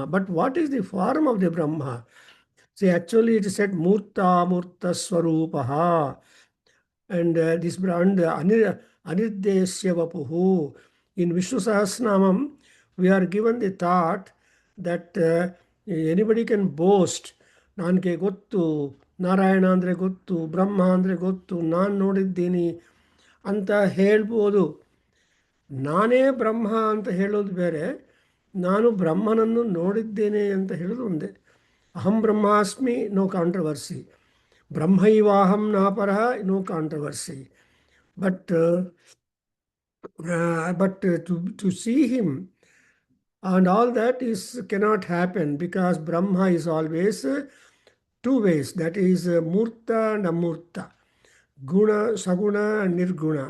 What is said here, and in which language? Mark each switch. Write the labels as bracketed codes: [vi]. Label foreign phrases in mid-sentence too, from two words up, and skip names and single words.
[en] But what is the form of the Brahma? See, actually, it is said [sa] मूर्त मूर्त स्वरूपः. [en] And this brand [sa] अनिर्देश्य वपुः. [en] In Vishnu Sahasranamam, we are given the thought that anybody can boast. [kn] ನಂಗೆ ಗೊತ್ತು, ನಾರಾಯಣ ಅಂದ್ರೆ ಗೊತ್ತು, ಬ್ರಹ್ಮ ಅಂದ್ರೆ ಗೊತ್ತು, ನಾನು ನೋಡಿದ್ದೀನಿ ಅಂತ ಹೇಳ್ಬೋದು. ನಾನೇ ಬ್ರಹ್ಮ ಅಂತ ಹೇಳೋದು ಬೇರೆ, ನಾನು ಬ್ರಹ್ಮನನ್ನು ನೋಡಿದ್ದೇನೆ ಅಂತ ಹೇಳೋದು ಒಂದೇ. [sa] ಅಹಂ ಬ್ರಹ್ಮಾಸ್ಮಿ, [en] no controversy. [sa] ब्रह्मैवाहं न परः, [en] no controversy. But to see him and all that is cannot happen, because Brahma is always two ways. That is Murta and Amurta, Guna, Saguna and Nirguna.